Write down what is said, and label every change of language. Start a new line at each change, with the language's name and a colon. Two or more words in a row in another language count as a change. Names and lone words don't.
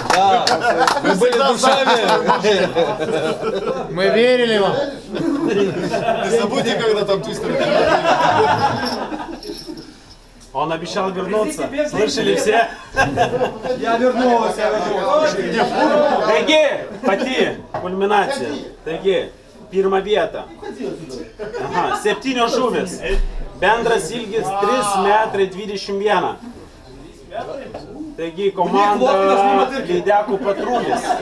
Russian: Да. Мы были душами. Мы верили вам. Не забудьте, когда там твистер. Он обещал вернуться. Слышали все? Я вернулся.
Lithuanian: Таigi, pati kulminacija. Taigi, pirma vieta. Aha, 7 žuvis. Bendras ilgis 3,21 m. Taigi, komanda Lydekų patrulis.